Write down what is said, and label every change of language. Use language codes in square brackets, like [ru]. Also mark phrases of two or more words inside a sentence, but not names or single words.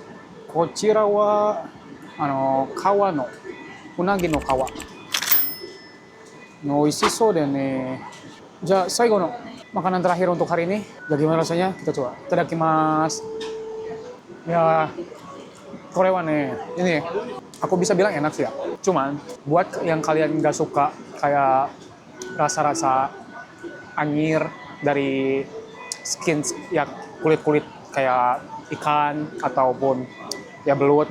[ja] こちらは川のうなぎの皮の美味しそうだよね。じゃあ最後の [id] makanan terakhir untuk hari ini. Bagaimana rasanya? Kita coba. Itadakimasu. Ya, korewa nih. Ini aku bisa bilang enak sih ya. Cuman buat yang kalian nggak suka kayak rasa-rasa anyir dari skin ya kulit kayak ikan ataupun ya belut.